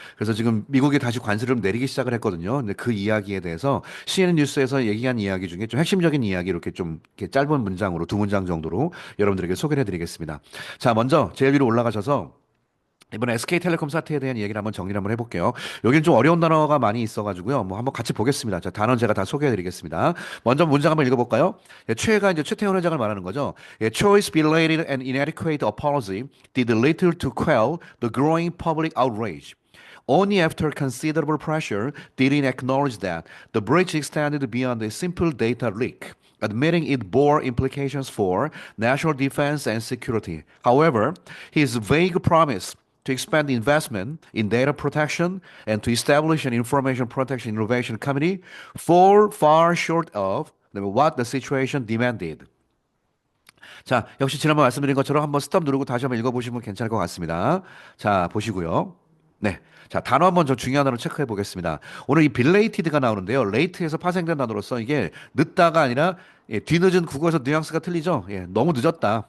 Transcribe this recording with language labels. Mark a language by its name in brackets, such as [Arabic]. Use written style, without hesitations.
[Korean] 그래서 지금 미국이 다시 관세를 좀 내리기 시작을 했거든요. 근데 그 이야기에 대해서 CNN 뉴스에서 얘기한 이야기 중에 좀 핵심적인 이야기 이렇게 좀 이렇게 짧은 문장으로 두 문장 정도로 여러분들에게 소개를 해드리겠습니다. 자, 먼저 제일 위로 올라가셔서 이번에 SK텔레콤 사태에 대한 얘기를 한번 정리를 한번 해볼게요. 여기는 좀 어려운 단어가 많이 있어가지고요. 뭐 한번 같이 보겠습니다. 자, 단어 제가 다 소개해드리겠습니다. 먼저 문장 한번 읽어볼까요? 예, 최가 이제 최태원 회장을 말하는 거죠. [English] 예, choice belated and inadequate apology did little to quell the growing public outrage. Only after considerable pressure did it acknowledge that the breach extended beyond a simple data leak, admitting it bore implications for national defense and security. However, his vague promise to expand investment in data protection and to establish an information protection innovation committee fall far short of what the situation demanded. [Korean] 자, 역시 지난번 말씀드린 것처럼 한번 스톱 누르고 다시 한번 읽어보시면 괜찮을 것 같습니다. 자, 보시고요. 네. 자, 단어 한번 저 중요한 단어 체크해 보겠습니다. 오늘 이 belated가 나오는데요. late에서 파생된 단어로서 이게 늦다가 아니라 뒤늦은 국어에서 뉘앙스가 틀리죠. 너무 늦었다.